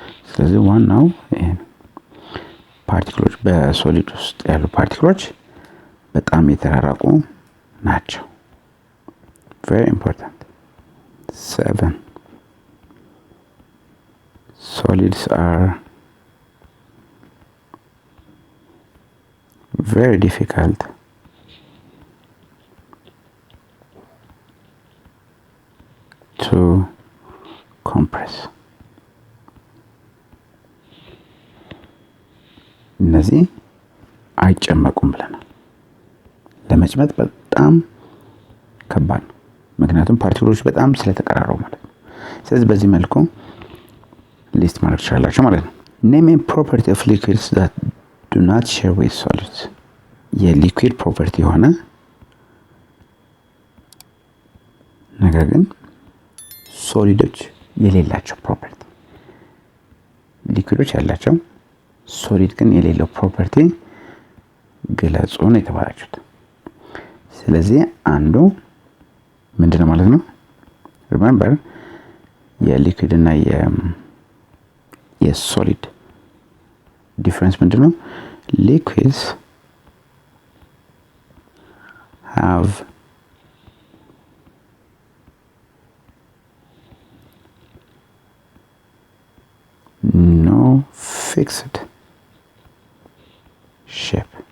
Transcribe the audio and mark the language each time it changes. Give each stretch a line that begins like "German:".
Amharic: ስለዚህ ዋናው ፓርቲክሎች በሶሊድ ውስጥ ያሉ ፓርቲክሎች በጣም የተራራቁ ናቸው።
English: very important. 7 solids are very difficult to compress.
Amharic: እነዚህ አይጨመቁም ብለናል። ለመጭመቅ በጣም ከባድ ነው፣ ምክንያቱም ፓርቲክሎች በጣም ስለተቀራረቡ ማለት ነው። ስለዚህ በዚህ መልኩ ሊስት ማድረግ ትችላላችሁ ማለት ነው።
English: name a property of liquids that do not share with solids.
Amharic: የሊኩዊድ ፕሮፐርቲ የሆነ ነገር ግን ሶሊዶች የሌላቸው ፕሮፐርቲ፣ ሊኩዊዶች ያላቸው ሶሊድ ግን የሌለው ፕሮፐርቲ ግለጹ ነው የተባላችሁት። ስለዚህ አንዱ ምንድነው ማለት ነው? ሪሜምበር የሊኩዊድ እና የሶሊድ ዲፍረንስ ምንድነው?
English: liquids have no fixed shape.